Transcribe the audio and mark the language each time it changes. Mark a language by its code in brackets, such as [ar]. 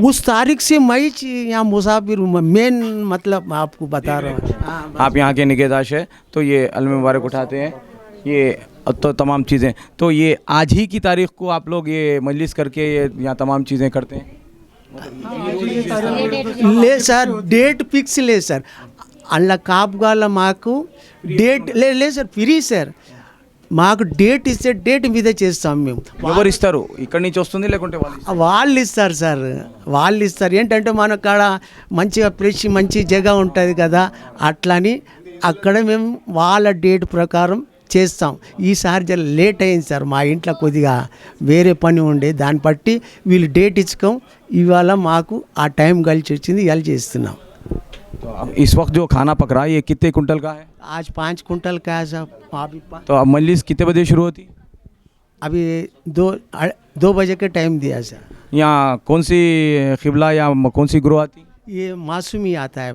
[hi] उस तारीख से मैं यहाँ मुसाफिर हूँ, मेन मतलब मैं आपको बता रहा हूँ। आप यहाँ के निगहदाश है तो ये अलम मुबारक उठाते हैं, ये तो तमाम चीज़ें, तो ये आज ही की तारीख को आप लोग ये मजलिस करके ये यहाँ तमाम चीज़ें करते हैं। ले सर डेट फिक्स ले सर, [te] अल्लाह కాపుగాల మాకు డేట్ లే సార్ ఫ్రీ సార్, మాకు డేట్ ఇస్తే డేట్ మీద చేస్తాం మేము. ఎవరు ఇస్తారు, ఇక్కడి నుంచి వస్తుంది లేకుంటే వాళ్ళు ఇస్తారు సార్, వాళ్ళు ఇస్తారు. ఏంటంటే మన కాడ మంచిగా ఫ్రెష్ మంచి జగ ఉంటుంది కదా, అట్లని అక్కడ మేము వాళ్ళ డేట్ ప్రకారం చేస్తాం. ఈసారి జర లేట్ అయింది సార్, మా ఇంట్లో కొద్దిగా వేరే పని ఉండే, దాన్ని బట్టి వీళ్ళు డేట్ ఇచ్చుకోం, ఇవాళ మాకు ఆ టైం కలిసి వచ్చింది, ఇవాళ చేస్తున్నాం. [hi] तो अब इस वक्त जो खाना पक रहा है ये कितने कुंटल का है? आज 5 कुंटल का है साहब। अभी तो अब मजलिस कितने बजे शुरू होती? अभी 2 बजे के टाइम दिया सर। यहाँ कौन सी क़िबला या कौन सी ग्रोह आती? ये मासूमी आता है